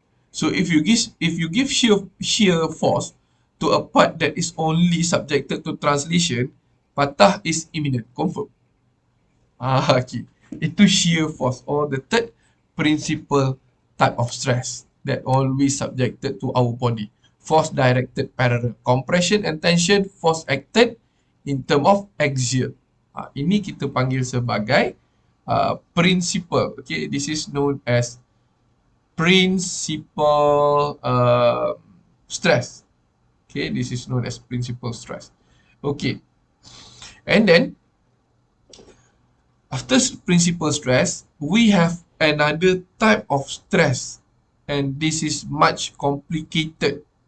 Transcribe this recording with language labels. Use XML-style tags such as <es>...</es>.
<en>So if you give shear force to a part that is only subjected to translation, patah is imminent, confirm. Okay. Itu shear force, or the third principal type of stress that always subjected to our body. Force directed parallel. Compression and tension, force acted in term of axial.</en> <ms>Ini kita panggil sebagai principal.</ms> <en>Okay, this is known as principal stress. Okay, this is known as principal stress. Okay, and then after principal stress, we have another type of stress, and this is much complicated.</en>